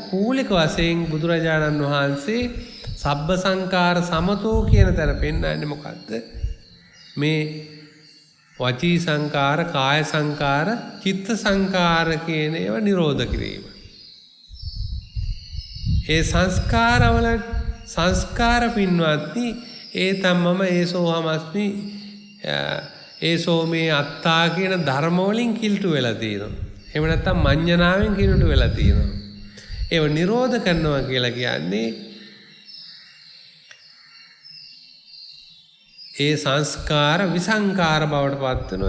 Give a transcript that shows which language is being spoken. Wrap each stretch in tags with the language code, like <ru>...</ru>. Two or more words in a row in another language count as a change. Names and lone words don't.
<si>මූලික වශයෙන් බුදුරජාණන් වහන්සේ</si> <pi>සබ්බ සංකාර සමතෝ</pi> <si>කියන තැන පෙන්නන්නේ මොකද්ද? මේ වචී සංකාර, කාය සංකාර, චිත්ත සංකාර කියන ඒවා නිරෝධ කිරීම. ඒ සංස්කාරවල සංස්කාර පින්වත්නි ඒ තමම</si> <pi>ඒසෝ හමස්මි ඒසෝ මේ අත්තා</pi> <si>කියන ධර්ම වලින් කිල්ටු වෙලා තියෙනවා. එහෙම නැත්නම් මඤ්ඤණාවෙන් කිල්ටු වෙලා තියෙනවා. ඒව නිරෝධ කරනවා කියලා කියන්නේ ඒ සංස්කාර විසංකාර බවට පත් වෙනවා.</si>